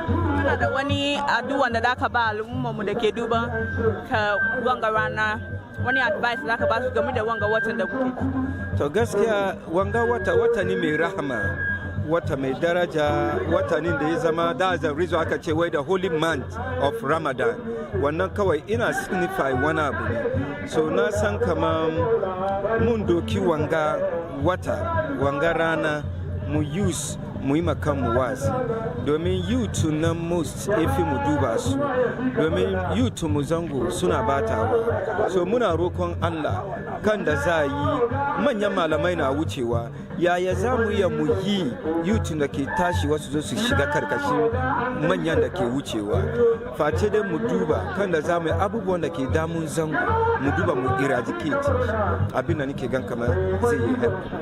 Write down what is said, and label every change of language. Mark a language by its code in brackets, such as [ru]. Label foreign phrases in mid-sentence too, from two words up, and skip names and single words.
[ha] kana da wani addu'a da zaka ba al'umma mu da ke duban ka wanga rana wani advice zaka ba su game da wanga watan da kuke to gaskiya wanga wata ne mai rahama wata mai daraja watanin da ya zama da reason aka ce wai [en] the holy month of Ramadan [ha] wannan kawai ina signify wani abu ne so na san kaman mun doki wanga rana mu use mu yi makanmu wazi domin youth na most efi mu duba su domin youth mu Zango suna batawa so muna roƙon Allah kan da za yi manyan malamai na wucewa yaya za mu iya mu yi youth da ke tashi wasu zo su shiga karkashin manyan da ke wucewa face dai mu duba kan da za mu yi abubuwan da ke damun zango mu duba mu eradicate abin da nake gan kamar zai yi help.